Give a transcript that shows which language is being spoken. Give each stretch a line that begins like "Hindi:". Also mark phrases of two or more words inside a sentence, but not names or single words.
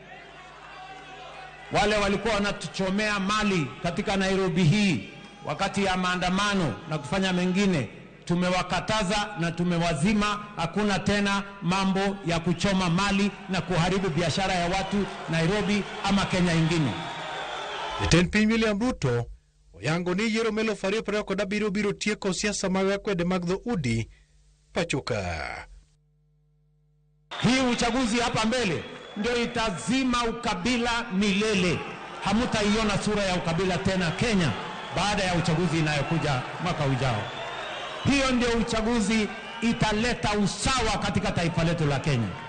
Swahili: Wale walikuwa wanatuchomea mali katika Nairobi hii wakati ya maandamano na kufanya mengine tumewakataza na tumewazima. Hakuna tena mambo ya kuchoma mali na kuharibu biashara ya watu Nairobi ama Kenya ingine.
Luo (Kenya and Tanzania): Jatend piny William Ruto oyango ni yiero melo fario preo kod abiro biro tieko siasa mag akwede mag dhoudi pachoka.
Swahili: Hii uchaguzi hapa mbele ndio itazima ukabila milele. Hamutaiona sura ya ukabila tena Kenya baada ya uchaguzi inayokuja mwaka ujao. Hiyo ndio uchaguzi italeta usawa katika taifa letu la Kenya.